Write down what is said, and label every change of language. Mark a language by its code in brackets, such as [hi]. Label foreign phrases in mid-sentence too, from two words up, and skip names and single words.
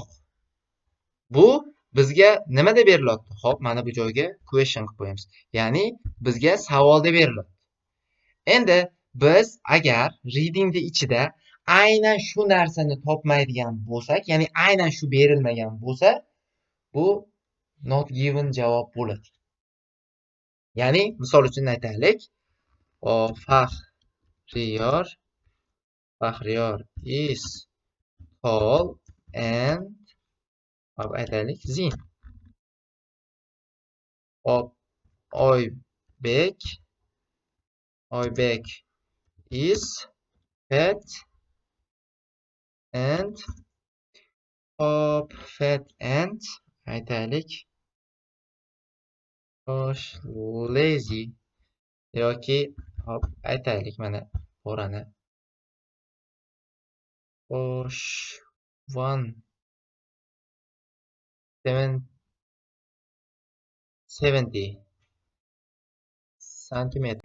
[uz] Bu bizga nima deb berilyapti? Xo'p, mana bu joyga question qilib qo'yamiz. Ya'ni bizga savol deb berilyapti. Endi biz agar readingni ichida aynan shu narsani topmaydigan bo'lsak, ya'ni aynan shu berilmagan bo'lsa, bu [en] not given [uz] javob bo'ladi. Ya'ni misol uchun aytaylik, Faxriyor [en] is tall and [uz] aytaylik thin. [en] Oybek is fat [uz] and aytaylik lazy yoki aytaylik mana borani 170 70 santimetr.